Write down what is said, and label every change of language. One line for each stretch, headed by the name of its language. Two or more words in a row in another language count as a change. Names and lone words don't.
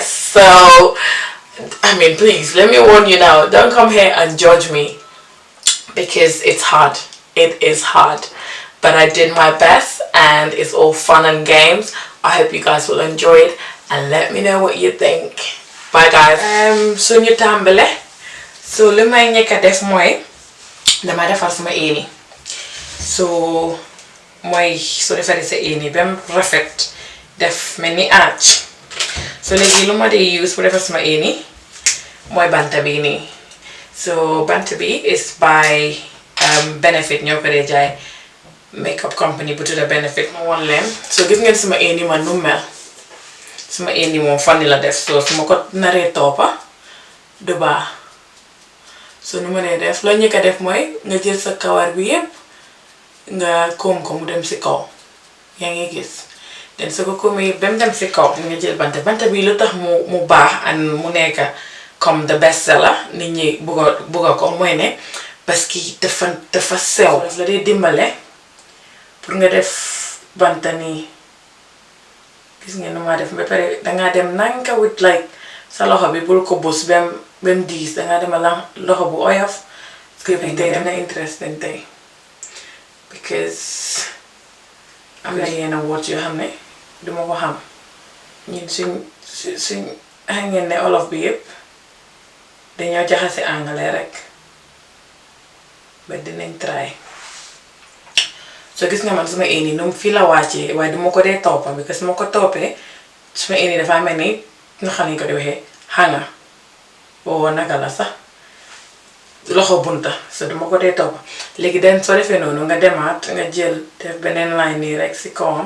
English: So I mean, please let me warn you now, don't come here and judge me, because it's hard. It is hard, but I did my best and it's all fun and games. I hope you guys will enjoy it and let me know what you think. Bye guys. So
Wolof: ñu tàmbale. So li may ñëkk def mooy dama defar sama éni. So mooy so defaree sa éni bam rafet def mel ni arch. So léegi lu ma dey use pour defar sama éni mooy banta bi nii.
English: So
Wolof: banta bi
English: is by Benefit,
Wolof: ñoo ko dee jaay,
English: makeup company
Wolof: bu tudda Benefit. Ma won leen. So gis ngeen sama éni man nu mel. Sama éni moom fanni la def. So su ma ko naree toppa du baax. So nu ma nee def loo ñëkk a def mooy nga jël sa kawar bi yépp nga koom ko mu dem ci kaw. Yaa ngi gis. Den su ko koomee ba mu dem ci kaw nga jël banta bi lu tax mu baax and mu nekk comme
English: the best seller
Wolof: nit ñi bugga ko mooy ne parce que dafa sew. Daf la dee dimbale pour nga def banta nii. Gis ngeen nu ma def ba pare dangaa dem nanka
English: with like
Wolof: sa loxo bi bul ko bës bem diis, dangaa dem loxo bu oyof. Parce que tey dana interesting tey because am na yenn words yoo xam ne duma ko xam. ñun suñ ngeen ne olof bi yépp dañoo jaxase anglais rek, ba dinañ try. So gis nga man suma éni num fii la wàccee, waaye duma ko dee toppa because ma ko toppee suma éni dafa mel ni nga xam ne ko di waxee hanga oo naka la sax loxo bunta. So duma ko dee toppa. Léegi den soo defee noonu nga demaat nga jël def beneen line nii rek si kawam.